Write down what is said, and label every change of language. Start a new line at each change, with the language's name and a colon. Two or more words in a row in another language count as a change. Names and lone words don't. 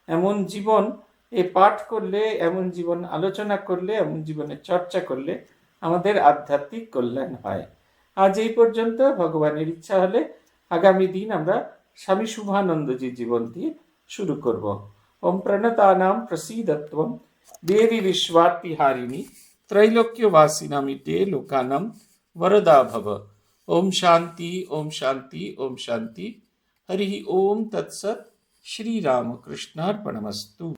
Bangla: এমন জীবন এই পাঠ করলে, এমন জীবন আলোচনা করলে, এমন জীবনের চর্চা করলে আমাদের আধ্যাত্মিক কল্যাণ হয়। আজ এই পর্যন্ত। ভগবানের ইচ্ছা হলে আগামী দিন আমরা স্বামী শুভানন্দজির জীবন দিয়ে শুরু করব।
Sanskrit: ওম প্রণতানাম প্রসীদত্বম দেবী বিশ্বার্তিহারিণী त्रैलोक्यवासिनामिते लोकानां वरदा भव। ओम शांति ओम शांति ओम शांति। हरि ओम तत्सत। श्री राम कृष्णार्पणमस्तु।